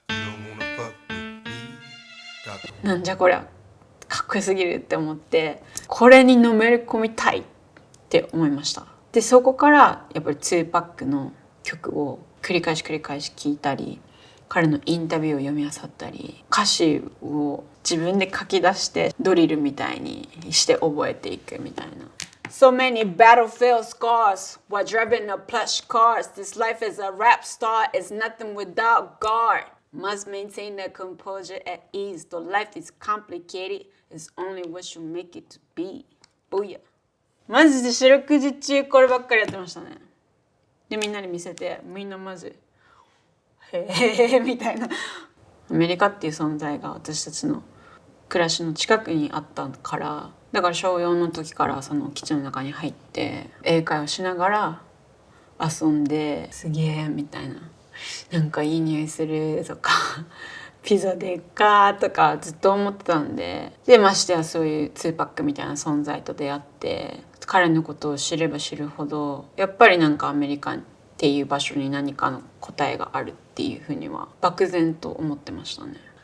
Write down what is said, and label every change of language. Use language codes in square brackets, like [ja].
[en] You don't wanna fuck with me. [ja] なんじゃこりゃ、かっこよすぎるって思って、これにのめり込みたいって思いました。でそこからやっぱり2パックの曲を繰り返し聞いたり、彼のインタビューを読み漁ったり、歌詞を自分で書き出してドリルみたいにして覚えていくみたいな。 [en] So many battlefield scars while driving a plush cars. This life as a rap star is nothing without guard. Must maintain the composure at ease. Though life is complicated, it's only what you make it to be. [ja] ボイヤ。マジで四六時中こればっかりやってましたね。でみんなに見せて、みんなマジへえみたいな。アメリカっていう存在が私たちの暮らしの近くにあったから、だから小4の時からその基地の中に入って英会話しながら遊んで、すげえみたいな、なんかいい匂いするとかピザでっかとかずっと思ってたんで、ましてやそういう2パックみたいな存在と出会って、彼のことを知れば知るほどやっぱりなんかアメリカっていう場所に何かの答えがあるっていうふうには漠然と思ってましたね。